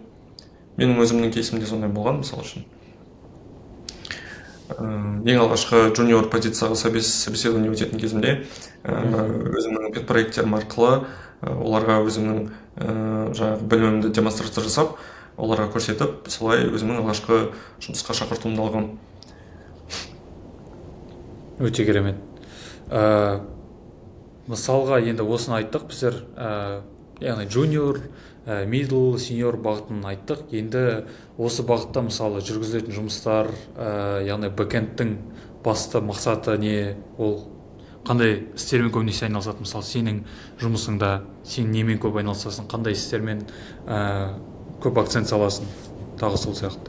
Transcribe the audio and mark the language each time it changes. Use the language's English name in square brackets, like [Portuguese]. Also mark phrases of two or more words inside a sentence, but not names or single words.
[Kazakh] Менің өзімнің кейсімде сондай болған, мысалы үшін. Ең алғашқы junior позицияға собеседование өтетін кезімде өзімнің pet проекттерім арқылы оларға өзімнің жаңағы білімімді демонстрация жасап, оларға көрсетіп, солай өзімнің алғашқы жұмысқа шақыртуымды алғам. Өте керемет. Мысалға енді осыны айттық біздер, яғни [English] junior, middle, senior [Kazakh] бағытын айттық. Енді осы бағытта мысалы жүргізілетін жұмыстар, яғни бэкэндтің басты мақсаты не, ол қандай істермен көбінесе айналысады? Мысалы сенің жұмысыңда сен немен көп айналысасың, қандай істермен көп акцент саласың, тағы сол сияқты.